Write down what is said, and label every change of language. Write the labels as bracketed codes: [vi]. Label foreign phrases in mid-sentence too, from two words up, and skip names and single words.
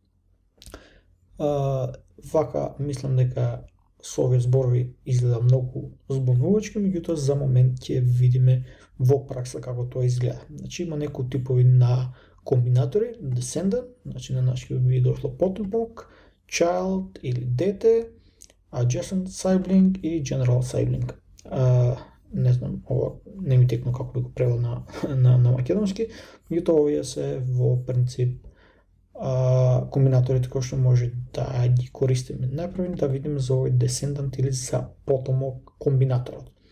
[mk] Вака мислам дека со овие зборови изгледа многу збунувачки, меѓутоа за момент ќе видиме во пракса како тоа изгледа. Значи има некои типови на комбинатори, descendant, значи на нашиот би дошло потомок, child или дете, [en] adjacent sibling и general sibling. [mk] Не знам, ова не ми текно како би го превел на македонски, меѓутоа овие се во принцип комбинаторите кои што може да ги користиме. Најпрво да видиме за овој descendant или за потомок комбинаторот.